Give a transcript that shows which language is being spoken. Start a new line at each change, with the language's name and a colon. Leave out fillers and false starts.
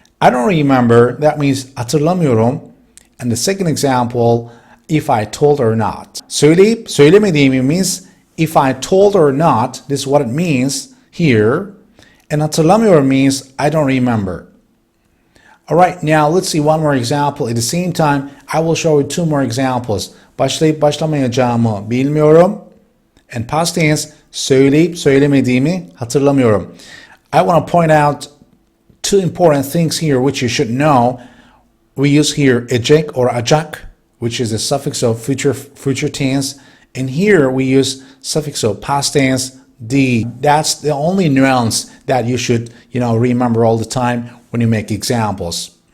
English: I don't remember, that means
Turkish: hatırlamıyorum.
English: And the second example, if I told or not.
Turkish: Söyleyip söylemediğimi
English: means if I told or not, this is what it means here. And
Turkish: hatırlamıyorum
English: means I don't remember. All right, now let's see one more example. At the same time, I will show you two more examples.
Turkish: Başlayıp başlamayacağımı bilmiyorum.
English: And past tense,
Turkish: söyleyip söylemediğimi hatırlamıyorum.
English: I want to point out two important things here which you should know. We use here ecek or acak, which is the suffix of future tense. And here we use suffix of past tense, dığı. That's the only nuance that you should, remember all the time when you make examples.